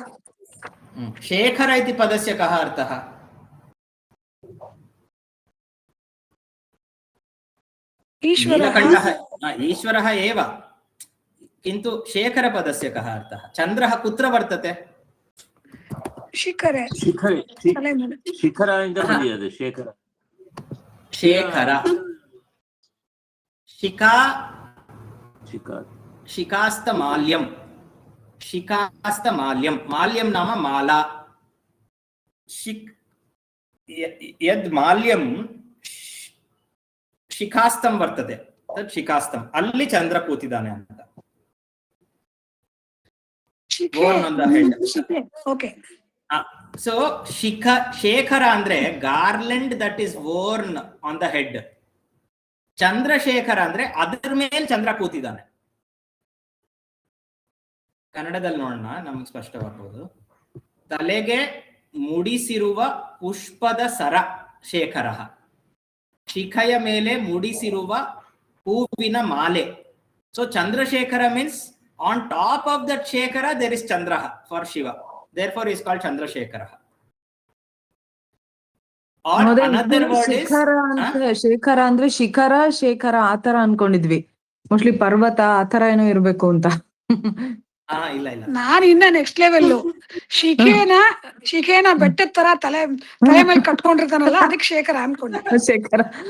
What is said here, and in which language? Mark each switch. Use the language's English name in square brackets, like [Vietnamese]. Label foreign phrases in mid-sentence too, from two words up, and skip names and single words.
[Sanskrit] शेखर इति पदस्य कः अर्थः? नीलकण्ठः ईश्वरः एव, किन्तु शेखरपदस्य कः अर्थः? चन्द्रः कुत्र वर्तते? शिखरे। [Kannada] ಶಿಖರ ಇಂದ ಬಂದಿದೆ ಶೇಖರ. [Sanskrit] शेखर शिखा शिखास्तमाल्यं। शिखास्तमाल्यं, माल्यं नाम माला। यद् माल्यं शिखास्तं वर्तते तत् शिखास्तम्। [Kannada] ಅಲ್ಲಿ ಚಂದ್ರ ಕೂತಿದ್ದಾನೆ ಅಂತ. ಓಕೆ. [English] ಸೊ ಶೇಖರ ಅಂದ್ರೆ garland that is worn on the head. [Kannada] ಚಂದ್ರಶೇಖರ ಅಂದ್ರೆ ಅದರ ಮೇಲೆ ಚಂದ್ರ ಕೂತಿದ್ದಾನೆ. ಕನ್ನಡದಲ್ಲಿ ನೋಡೋಣ, ನಮ್ಗೆ ಸ್ಪಷ್ಟವಾಗಬಹುದು. ತಲೆಗೆ ಮುಡಿಸಿರುವ ಪುಷ್ಪದ ಸರ ಶೇಖರ. ಶಿಖೆಯ ಮೇಲೆ ಮುಡಿಸಿರುವ ಹೂವಿನ ಮಾಲೆ. [English] so Chandrashekhara means on top of that Shekhara there is Chandra for Shiva. Therefore is called Chandrasekhara. Or another word is [Kannada] ಶೇಖರ ಅಂದ್ರೆ ಶಿಖರ ಶೇಖರ ಆತರ ಅನ್ಕೊಂಡಿದ್ವಿ. ಮೋಸ್ಟ್ಲಿ ಪರ್ವತ ಆತರ ಏನೋ ಇರ್ಬೇಕು ಅಂತ. ಇಲ್ಲ ಇಲ್ಲ, ನಾನು ಇನ್ನ [English] next level. [Kannada] ಶಿಖೇನ ಬೆಟ್ಟದ ತರ ತಲೆ ಮೇಲೆ ಕಟ್ಕೊಂಡಿರ್ತಾನಲ್ಲ, ಅದಕ್ಕೆ ಶೇಖರ ಅನ್ಕೊಂಡೆ. ಶೇಖರ